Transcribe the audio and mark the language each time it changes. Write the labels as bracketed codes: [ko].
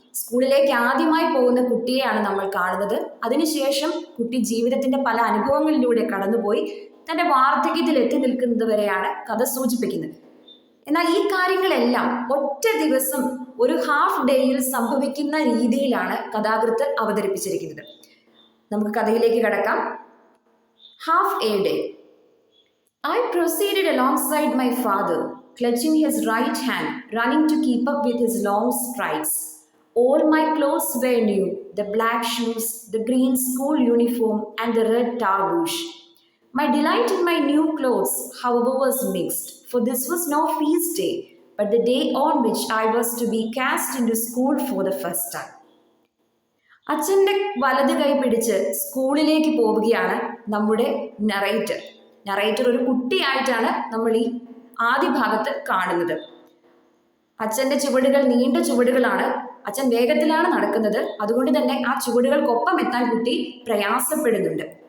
[ml] സ്കൂളിലേക്ക് ആദ്യമായി പോകുന്ന കുട്ടിയെയാണ് നമ്മൾ കാണുന്നത്. അതിനുശേഷം കുട്ടി ജീവിതത്തിന്റെ പല അനുഭവങ്ങളിലൂടെ കടന്നുപോയി തന്റെ വാർദ്ധക്യത്തിൽ എത്തി നിൽക്കുന്നത് വരെയാണ് കഥ സൂചിപ്പിക്കുന്നത്. എന്നാൽ ഈ കാര്യങ്ങളെല്ലാം ഒറ്റ ദിവസം ഒരു ഹാഫ് ഡേയിൽ സംഭവിക്കുന്ന രീതിയിലാണ് കഥാകൃത്ത് അവതരിപ്പിച്ചിരിക്കുന്നത്. നമുക്ക് കഥയിലേക്ക് കടക്കാം. Half A day. [en] I proceeded alongside my father, clutching his right hand, running to keep up with his long strides. All my clothes were new, the black shoes, the green school uniform, and the red tarbouche. My delight in my new clothes, however, was mixed, for this was no feast day, but the day on which I was to be cast into school for the first time. [ml] അച്ഛൻ്റെ വലത് കൈ പിടിച്ച് സ്കൂളിലേക്ക് പോവുകയാണ് നമ്മുടെ narrator ഒരു കുട്ടിയായിട്ടാണ് നമ്മൾ ഈ ആദ്യ ഭാഗത്ത് കാണുന്നത്. അച്ഛൻ്റെ ചുവടുകൾ നീണ്ട ചുവടുകളാണ്. അച്ഛൻ വേഗത്തിലാണ് നടക്കുന്നത്. അതുകൊണ്ട് തന്നെ ആ ചുവടുകൾക്കൊപ്പം എത്താൻ കുട്ടി പ്രയാസപ്പെടുന്നുണ്ട്.